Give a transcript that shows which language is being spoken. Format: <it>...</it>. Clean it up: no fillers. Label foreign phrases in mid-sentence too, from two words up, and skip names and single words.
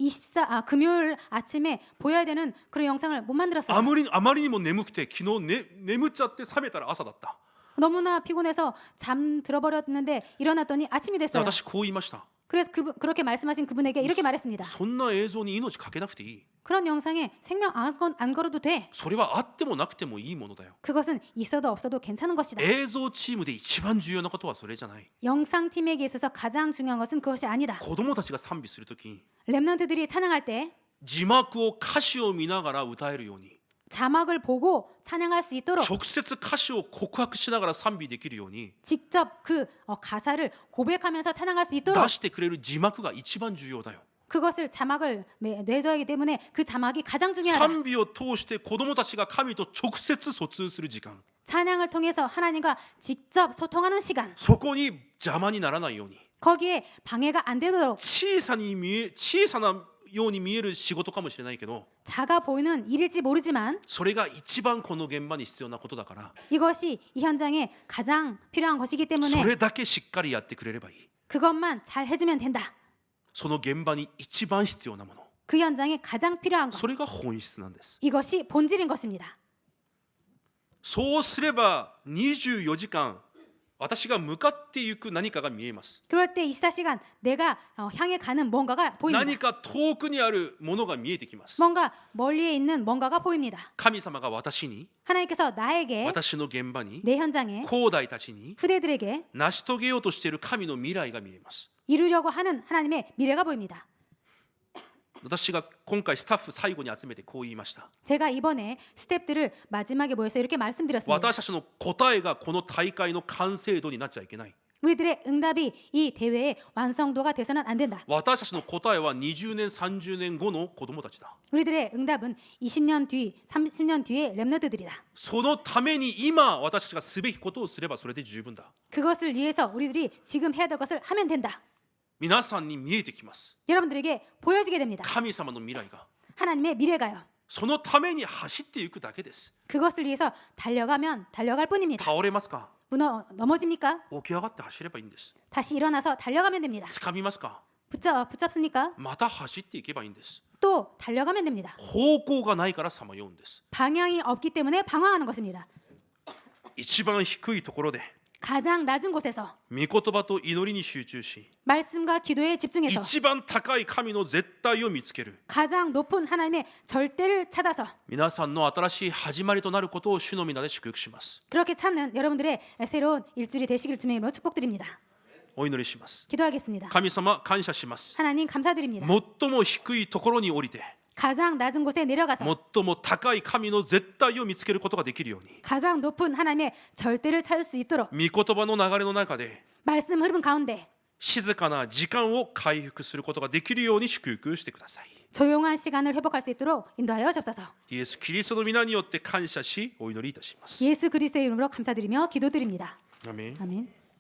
<ko>금요일 아침에 보여야 되는 그런 영상을 못 만들었어요.</ko> <ja>あまりにも眠くて昨日、眠っちゃって覚めたら朝だった。</ja> <ko>너무나 피곤해서 잠 들어버렸는데 일어났더니 아침이</ko> <ja>で</ja> <ko>됐어요.</ko> <ja>私こう言いました。</ja> <ko>그래서 그렇게 말씀하신 그분에게 이렇게 말했습니다.</ko> <ja>そんな映像に命かけなくていい。</ja> <ko>그런 영상에 생명 안 걸어도 돼.</ko> <ja>それはあってもなくてもいいものだよ。</ja> <ko>그것은 있어도 없어도 괜찮은 것이다.</ko> <ja>映像チームで一番重要なことはそれじゃない。</ja> <ko>영상팀에게 있어서 가장 중요한 것은 그것이 아니다.</ko> <ja>子供たちが賛美するとき、</ja> <ko>렘넌트들이 찬양할 때</ko> <ja>字幕を歌詞を見ながら歌えるように、</ja> <ko>자막을 보고 찬양할 수 있도록</ko> <ja>直接歌詞を告白しながら賛美できるように</ja> <ko>직접 그 가사를 고백하면서 찬양할 수 있도록</ko> <ja>出してくれる字幕が一番重要だよ。</ja> <ko>그것을 자막을 내줘야 하기 때문에 그 자막이 가장 중요하다.</ko> <ja>賛美を通して子供たちが神と直接疎通する時間、</ja> <ko>찬양을 통해서 하나님과 직접 소통하는 시간.</ko> <ja>そこに邪魔にならないように、</ja> <ko>거기에 방해가 안 되도록</ko> <ja>小さなように見える仕事かもしれないけど、</ja> <ko>작아 보이는 일일지 모르지만</ko> <ja>それが一番この現場に必要なことだから、</ja> <ko>이것이 이 현장에 가장 필요한 것이기</ko> <ja>そ</ja> <ko>때문에</ko> <ja>れだけしっかりやってくれればいい。</ja> <ko>그것만 잘 해주면 된다.</ko> <ja>その現場に一番必要なもの、</ja> <ko>그 현장에 가장 필요한 것.</ko> <ja>それが本質なんです。</ja> <ko>이것이 본질인 것입니다.</ko> <ja>そうすれば24時間私が向かっていく何かが見えます。</ja> <ko>그럴 때 24시간 내가 향해 가는 뭔가가</ko> <ja>何</ja> <ko>보입니다.</ko> <ja>か遠くにあるものが見えてきます。</ja> <ko>뭔가 멀리에 있는 뭔가가 보입니다.</ko> <ja>神様が私に、</ja> <ko>하나님께서 나에게,</ko> <ja>私の現場に、</ja> <ko>내 현장에,</ko> <ja>兄弟たちに</ja> <ko>후대들에게</ko> <ja>成し遂げようとしている神の未来が見えます。</ja> <ko>이루려고 하는 하나님의 미래가 보입니다.</ko> <ja>私が今回スタッフ最後に集めてこう言いました。</ja> <ko>제가 이번에 스태프들을 마지막에 모여서 이렇게 말씀드렸습니다.</ko> <ja>私たちの答えがこの大会の完成度になっちゃいけない。</ja> <ko>우리들의 응답이 이 대회의 완성도가 돼서는 안 된다.</ko> <ja>私たちの答えは20年30年後の子供たちだ。</ja> <ko>우리들의 응답은 20년 뒤, 30년 뒤의 랩너드들이다.</ko> <ja>そのために今私たちがすべきことをすればそれで十分だ。</ja> <ko>그것을 위해서 우리들이 지금 해야 될 것을 하면 된다.</ko> <ja>皆さんに見えてきます。</ja> <ko>여러분들에게 보여지게 됩니다.</ko> <ja>神様の未来が。</ja> <ko>하나님의 미래가요.</ko> <ja>そのために走っていくだけです。</ja> <ko>그것을 위해서 달려가면 달려갈 뿐입니다.</ko> <ja>倒れますか？</ja> <ko>넘어집니까?</ko> <ja>起き上がって走ればいいんです。</ja> <ko>다시 일어나서 달려가면 됩니다.</ko> <ja>掴みますか？</ja> <ko>붙잡습니까?</ko> <ja>また走っていけばいいんです。</ja> <ko>또 달려가면 됩니다.</ko> <ja>方向がないからさまようんです。</ja> <ko>방향이 없기 때문에 방황하는 것입니다.</ko> <ja>一番低いところで</ja> <ko>가장 낮은 곳에서</ko> <ja>御言葉と祈りに集中し、</ja> <ko>말씀과 기도에 집중해서</ko> <ja>一番高い神の絶対を見つける。</ja> <ko>가장 높은 하나님의 절대를 찾아서</ko> <ja>皆さんの新しい始まりとなることを主の皆で祝福します。</ja> <ko>그렇게 찾는 여러분들의 새로운 일주일이 되시길 주님의 이름으로 축복드립니다.</ko> <ja>お祈りします。</ja> <ko>기도하겠습니다.</ko> <ja>神様感謝します。</ja> <ko>하나님 감사드립니다.</ko> <ja>最も低いところに降りて、</ja> <ko>가장 낮은 곳에 내려가서</ko> <ja>最も高い神の絶対を見つけることができるように、</ja> <ko>가장 높은 하나님의 절대를 찾을 수 있도록</ko> <ja>御言葉の流れの中で</ja> <ko>말씀 흐름 가운데</ko> <ja>静かな時間を回復することができるように祝福してください。</ja> <ko>조용한 시간을 회복할 수 있도록 인도하여 주옵소서.</ko> <ja>イエス・キリストの皆によって感謝しお祈りいたします。</ja> <ko>예수 그리스도의 이름으로 감사드리며 기도드립니다.</ko> <ja>アメン。</ja> <ko>아멘.</ko>